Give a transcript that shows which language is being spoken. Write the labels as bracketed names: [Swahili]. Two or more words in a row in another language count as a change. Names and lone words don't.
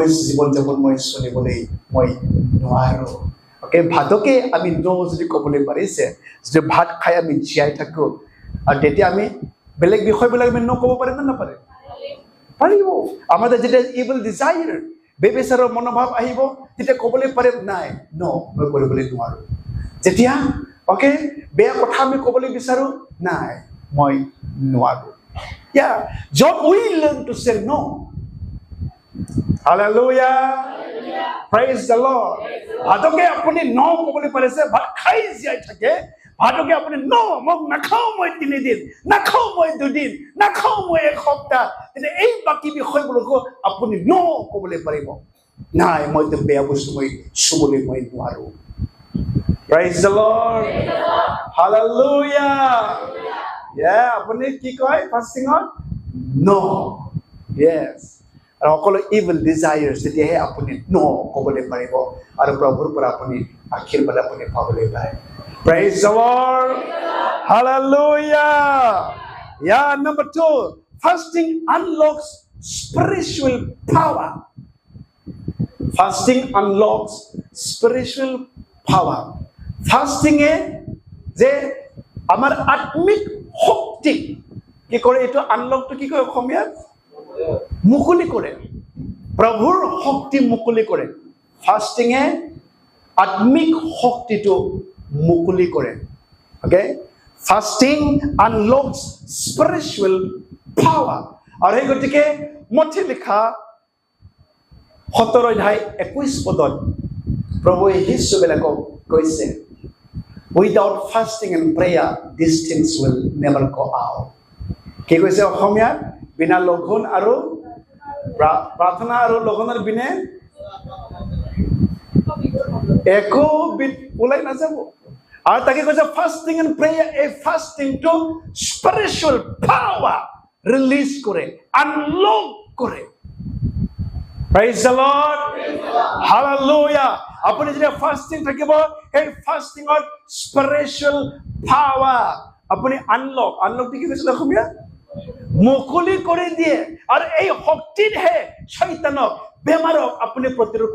[Assamese] জীৱন যাপন মই চলিবলৈ মই নোৱাৰো ভাতকে আমি ন যদি ক'বলৈ পাৰিছে যদি ভাত খাই আমি জীয়াই থাকো আৰু তেতিয়া আমি বেলেগ বিষয়বিলাক আমি ন ক'ব পাৰিম নে নাপাৰে পাৰিব আমাৰ যেতিয়া [English] evil desire [Assamese] বেবিচাৰৰ মনোভাৱ আহিব তেতিয়া ক'বলৈ পাৰিম নাই ন মই কৰিবলৈ নোৱাৰো যেতিয়া বেয়া কথা আমি ক'বলৈ বিচাৰো নাই মই নোৱাৰো [English] John we learn to say no hallelujah praise the Lord [Assamese] ভাতকে আপুনি ন ক'বলৈ পাৰিছে ভাত খাই জীয়াই থাকে ভাতকে আপুনি ন মোক নাখাওঁ মই 3 দিন নাখাওঁ মই 2 দিন নাখাওঁ মই 1 সপ্তাহ তেতিয়া এই বাকী বিষয়বোৰকো আপুনি ন ক'বলৈ পাৰিব নাই মইতো বেয়া বস্তু মই চুবলৈ মই নোৱাৰো [English] praise the Lord hallelujah [Assamese] আপুনি কি কয় ফাষ্টিঙত [English] no yes [Assamese] আৰু সকলো [English] evil desires [Assamese] তেতিয়াহে আপুনি ন ক'বলৈ পাৰিব আৰু প্ৰভুৰ পৰা আপুনি আশীৰ্বাদ আপুনি পাবলৈ পায় [English] praise the Lord hallelujah number 2 fasting unlocks spiritual power fasting unlocks spiritual power fasting [Assamese] যে আমাৰ আত্মিক শক্তি কি কৰে এইটো আনলকটো কি কয় অসমীয়াত মুকলি কৰে প্ৰভুৰ শক্তি মুকলি কৰে ফাষ্টিঙে আত্মিক শক্তিটো মুকলি কৰে [English] fasting unlocks spiritual power [Assamese] আৰু এই গতিকে মথি লিখা 17 অধ্যায় 21 পদত প্ৰভুৱে শিষ্যবিলাকক কৈছে [English] without fasting and prayer these things will never go out [Assamese] কি কৈছে অসমীয়াত বিনা লঘোণ আৰু প্ৰাৰ্থনা আৰু লঘোণৰ বিনে একো ওলাই নাযাব আৰু তাকে কৈছে [English] fasting and prayer [Assamese] এই [English] fasting to spiritual power release [Assamese] কৰে আনলক কৰে [English] praise the Lord hallelujah [Assamese] আপুনি যেতিয়া ফাষ্টিং থাকিব এই ফাষ্টিঙত [English] spiritual power [Assamese] আপুনি আনলক কি কৈছিল অসমীয়া মুকলি কৰি দিয়ে আৰু এই শক্তিহে শয়তানক বেমাৰক আপুনি প্ৰতিৰোধ